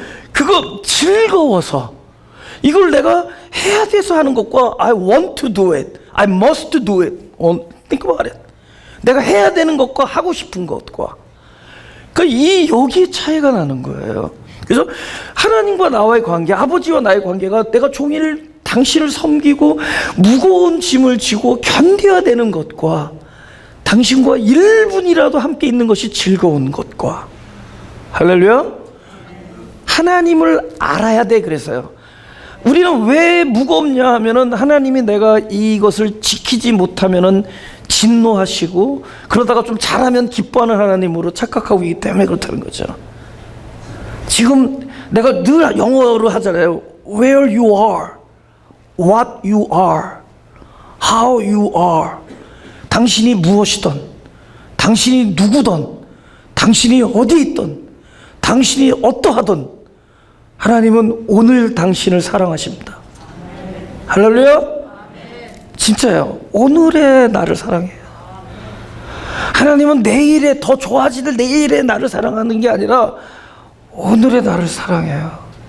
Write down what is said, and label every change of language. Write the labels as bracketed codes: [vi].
[ko] 그거 즐거워서 이걸 내가 해야 돼서 하는 것과 [en] I want to do it, I must do it. Think about it. [ko] 내가 해야 되는 것과 하고 싶은 것과 여기에 차이가 나는 거예요. 그래서 하나님과 나와의 관계, 아버지와 나의 관계가 내가 종일 당신을 섬기고 무거운 짐을 지고 견뎌야 되는 것과 당신과 1분이라도 함께 있는 것이 즐거운 것과, 할렐루야, 하나님을 알아야 돼. 그래서요, 우리는 왜 무겁냐 하면은 하나님이 내가 이것을 지키지 못하면은 진노하시고 그러다가 좀 잘하면 기뻐하는 하나님으로 착각하고 있기 때문에 그렇다는 거죠. 지금 내가 늘 영어로 하잖아요. [en] Where you are, what you are, how you are. [ko] 당신이 무엇이든, 당신이 누구든, 당신이 어디 있든, 당신이 어떠하든 하나님은 오늘 당신을 사랑하십니다. 할렐루야. 진짜요. 오늘의 나를 사랑해요. 하나님은 내일에 더 좋아지는 내일의 나를 사랑하는 게 아니라 오늘의 나를 사랑해요.